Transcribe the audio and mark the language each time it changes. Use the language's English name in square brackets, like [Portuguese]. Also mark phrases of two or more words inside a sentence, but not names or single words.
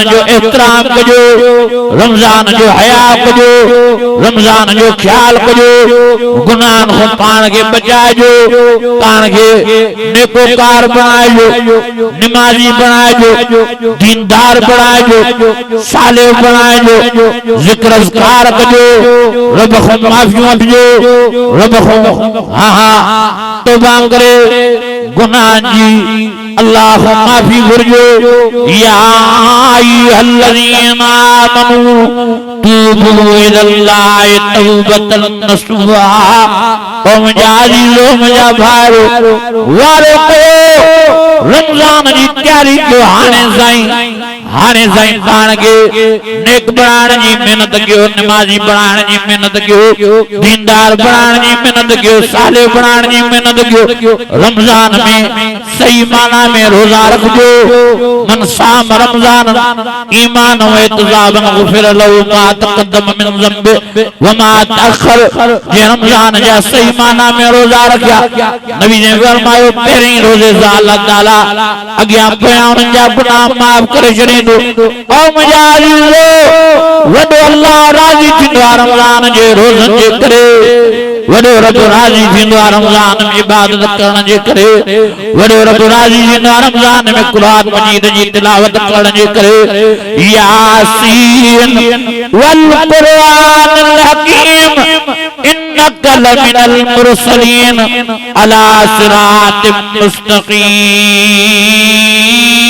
[Sindhi] जो एहतराम कजो रमज़ान जो हया कजो रमज़ान जो ख्याल कजो गुनाहन खां पाण खे बचाइजो पाण खे नेकोकार बणाइजो निमाज़ी बणाइजो दीनदार बणाइजो सालिह बणाइजो ज़िक्र अज़कार कजो रब खां माफ़ी वठिजो रब खां हाँ तौबा करे गुनाहन जी अल्लाह खां माफ़ी घुरिजो [Arabic] يا أيها الذين آمنوا توبوا إلى الله توبة نصوحا. [Sindhi] ओ मुंहिंजा अज़ीज़ो मुंहिंजा भाइरो वारो कयो रमज़ान जी तयारी कयो हाणे साईं पाण खे नेक बणाइण जी महिनत कयो नमाज़ी बणाइण जी महिनत कयो दीनदार बणाइण जी महिनत कयो सालिह बणाइण जी महिनत कयो रमज़ान में सही माना में रोज़ा रखजो [Arabic] من صام رمضان إيمان و احتسابا غفر له ما تقدم من ذنب و ما تأخر [Sindhi] जे रमज़ान जा सही माना में रोज़ा रखिया नबी ने फरमायो पहिरीं रोज़े सां अल्लाह ताला अॻियां पोयां उन्हनि जा गुनाह माफ़ करे छॾींदो। ओ मुंहिंजा अज़ीज़ो वॾो अल्लाह राज़ी थींदो आहे रमज़ान जे रोज़नि जे करे वॾो रब राज़ी थींदो आहे रमज़ान में इबादत करण जे करे वॾो रब राज़ी थींदो आहे रमज़ान में क़ुरान मजीद जी तिलावत करण जे करे [Arabic] يس و القرآن الحكيم إنك لمن المرسلين على صراط مستقيم.